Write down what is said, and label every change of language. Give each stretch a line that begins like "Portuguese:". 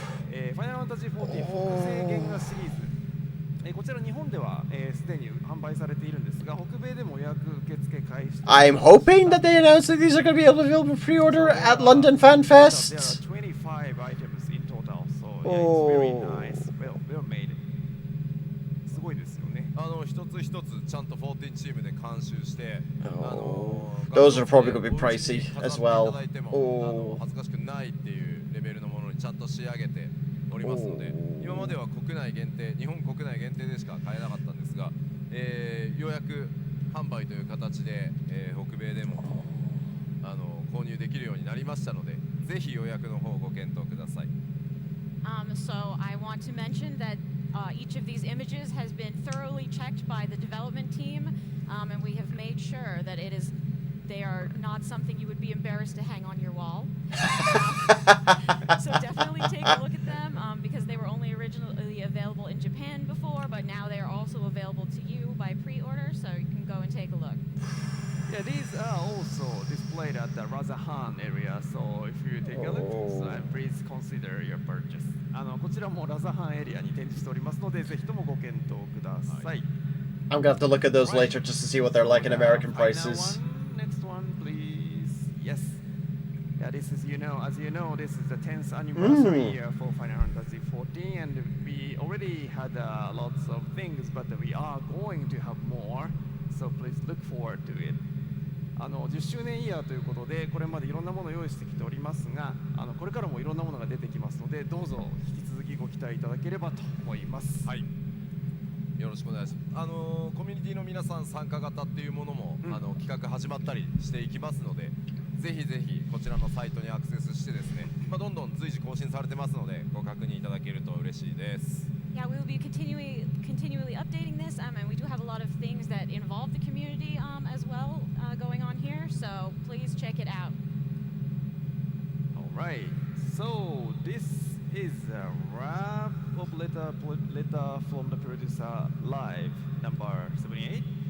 Japanese: で、Final Fantasy 14複製原画シリーズ。こちら日本ではすでに販売されているんですが、北米でも予約受付開始。
English: I'm hoping that they announce that these are going to be available for pre-order at London FanFest. There are 25 items in total, so yeah, it's very nice, well made.
Japanese: すごいですよね。一つ一つちゃんと14チームで監修して、
English: Those are probably going to be pricey as well.
Japanese: 恥ずかしくないっていうレベルのものにちゃんと仕上げておりますので、今までは国内限定、日本国内限定でしか買えなかったんですが、予約販売という形で、北米でも購入できるようになりましたので、ぜひ予約の方をご検討ください。
English: So I want to mention that each of these images has been thoroughly checked by the development team, and we have made sure that they are not something you would be embarrassed to hang on your wall. So definitely take a look at them because they were only originally available in Japan before, but now they are also available to you by pre-order, so you can go and take a look. Yeah, these are also displayed at the Razahan area, so if you take a look, so please consider your purchase.
Japanese: こちらもラザハンエリアに展示しておりますので、ぜひともご検討ください。
English: I'm going to have to look at those later just to see what they're like in American prices. Next one, please. Yes. Yeah, this is, as you know, this is the 10th anniversary year for Final Fantasy 14, and we already had lots of things, but we are going to have more, so please look forward to it.
Japanese: 10周年イヤーということで、これまでいろんなものを用意してきておりますが、これからもいろんなものが出てきますので、どうぞ引き続きご期待いただければと思います。はい。よろしくお願いします。コミュニティの皆さん参加型っていうものも、企画始まったりしていきますので、ぜひぜひこちらのサイトにアクセスしてですね、どんどん随時更新されてますので、ご確認いただけると嬉しいです。
English: Yeah, we will be continually updating this, and we do have a lot of things that involve the community as well going on here, so please check it out. Alright, so this is a wrap of letter from the producer live number 78.